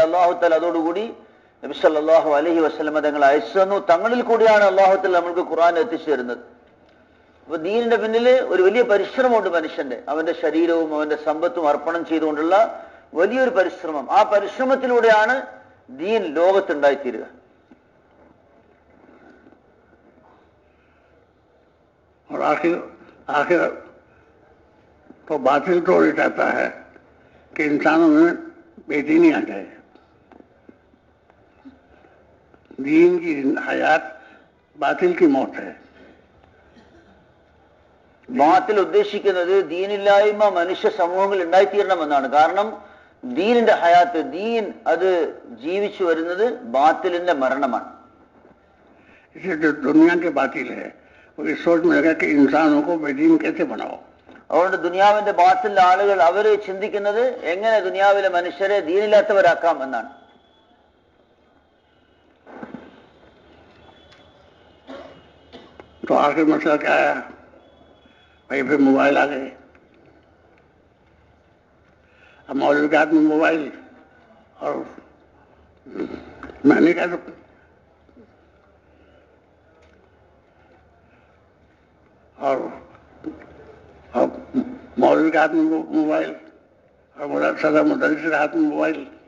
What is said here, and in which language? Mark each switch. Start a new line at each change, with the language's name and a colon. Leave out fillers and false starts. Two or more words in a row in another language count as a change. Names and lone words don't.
Arabic: الله تعالى
Malayalam: അതോടുകൂടി നബി
Arabic: صلى الله عليه وسلم
Malayalam: തങ്ങൾ അയച്ചു തന്നു. തങ്ങളിൽ കൂടിയാണ്
Arabic: الله تعالى
Malayalam: നമ്മൾക്ക് ഖുർആൻ എത്തിച്ചു തരുന്നത്. അപ്പൊ ദീനിന്റെ പിന്നിൽ ഒരു വലിയ പരിശ്രമമുണ്ട് മനുഷ്യന്റെ. അവന്റെ ശരീരവും അവന്റെ സമ്പത്തും അർപ്പണം ചെയ്തുകൊണ്ടുള്ള വലിയൊരു പരിശ്രമം. ആ പരിശ്രമത്തിലൂടെയാണ് ദീൻ ലോകത്തുണ്ടായിത്തീരുക.
Hindi: और आखिर तो बातिल तो ये चाहता है कि इंसानों में बेदीनी आ जाए। दीन की हयात बातिल की मौत है।
Malayalam: ബാത്തിൽ ഉദ്ദേശിക്കുന്നത് ദീനില്ലായ്മ മനുഷ്യ സമൂഹങ്ങളിൽ ഉണ്ടായിത്തീരണമെന്നാണ്. കാരണം ദീനിന്റെ ഹയാത്ത്, ദീൻ അത് ജീവിച്ചു വരുന്നത് ബാത്തിലിന്റെ മരണമാണ്.
Hindi: इसे जो दुनिया के बातिल है वो इस सोच में लगा कि इंसानों को बेदीन कैसे बनाओ।
Malayalam: അതുകൊണ്ട് ദുനിയാവിന്റെ ബാത്തിലെ ആളുകൾ അവര് ചിന്തിക്കുന്നത് എങ്ങനെ ദുനിയാവിലെ മനുഷ്യരെ ദീനില്ലാത്തവരാക്കാം എന്നാണ്.
Hindi: तो आखिर मसला क्या आया भाई? फिर मोबाइल आ गए। अब मौलवी के हाथ में मोबाइल और मैंने कहा तो और मौलवी के हाथ में मोबाइल और सदर मुदर्रिस के हाथ में मोबाइल।